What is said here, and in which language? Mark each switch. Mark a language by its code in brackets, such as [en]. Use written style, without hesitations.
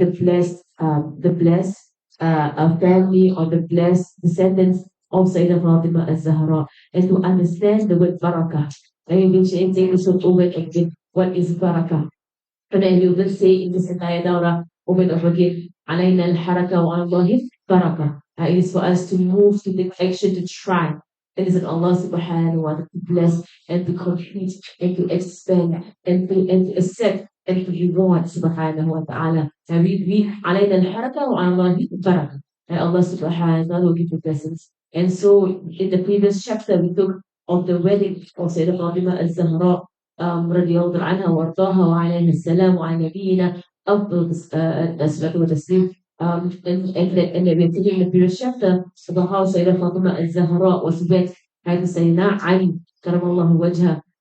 [en] The blessed family or the blessed descendants of Sayyidah Fatima al-Zahra. And to understand the word barakah, we've been saying this over and again. What is barakah? And then we will say in this entire dawrah, over and over again. [ar] علينا الحركة وعلى الله البركة. [en] It is for us to move, to take action, to try. It is in Allah subhanahu wa ta'ala to bless and to complete and to expand and to accept and to reward subhanahu wa ta'ala. And we [ar] علينا الحركة وعلى الله البركة. [en] And Allah subhanahu wa ta'ala will give you blessings. And so in the previous chapter we took of the wedding of Sayyidah Fatima al-Zahra [ar] radiallahu anha wa ardaha wa alayhi salam wa ala nabiyina أفضل الصلاة والتسليم. [en] And we are taking the previous chapter about how Sayyidah Fatima al-Zahra was wed by Sayyidina Ali karamallahu wajha.